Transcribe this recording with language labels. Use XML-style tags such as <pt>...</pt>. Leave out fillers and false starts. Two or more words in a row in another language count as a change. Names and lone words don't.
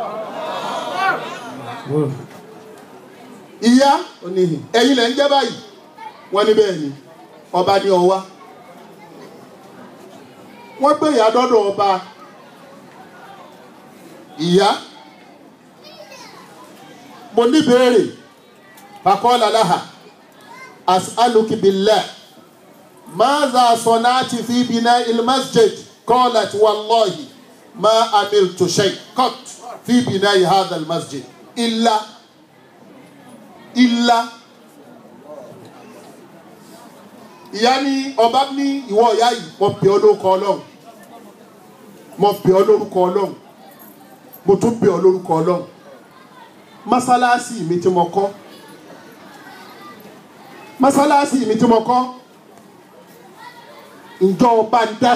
<yo>ìyá ẹ̀yin lẹ̀ ń jẹ́ báyìí wọ́n ní bẹ́ẹ̀ ni ọba ní ọwá wọ́n gbé ìyá dọ́dọ̀ ọba ìyá mo ní béèrè</yo> <ar>فقال لها أسألك بالله ماذا صنعت في بناء المسجد؟ قالت والله ما عملت شيء قط في بناء هذا المسجد إلا</ar> <yo>ìyá ní ọba ní ìwọ ìyá yìí mo pè ọ́ lórúkọ Ọlọ́run mo pè ọ́ lórúkọ Ọlọ́run mo tún pè ọ́ lórúkọ Ọlọ́run mọ́sálásí mi tí mo kọ́ mọ́sálásí mi tí mo kọ́ ǹjọ́ ọba ń</yo>